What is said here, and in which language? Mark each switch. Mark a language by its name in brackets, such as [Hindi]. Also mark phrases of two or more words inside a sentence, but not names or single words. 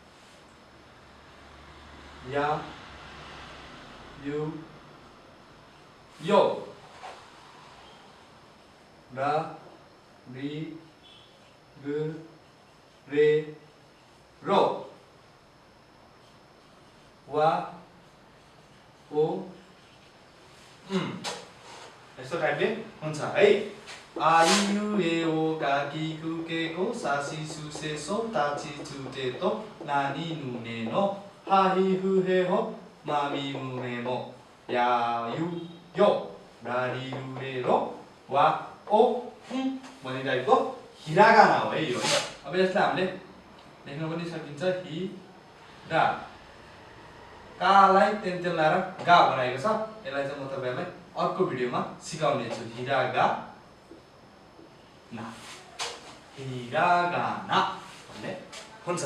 [Japanese] やゆよらりぐれ ろ わ を [Nepali] यस्तो टाइपले हुन्छ है [Japanese] あ いう え お か き く け こ さ し す せ そ た ち つ て と な に ぬ ね の は ひ ふ へ ほ ま み む め も や ゆ よ ら り る れ ろ わ を [Nepali] भन्ने टाइपको हिरागाना हो है यो। अब यसलाई हामीले लेख्न पनि सकिन्छ हि रा कालाई तेन्तेल लाएर गा बनाएको छ। यसलाई चाहिँ म तपाईहरुलाई अर्को भिडियोमा सिकाउने छु। हिरागा ना हिरागाना भन्ने हुन्छ।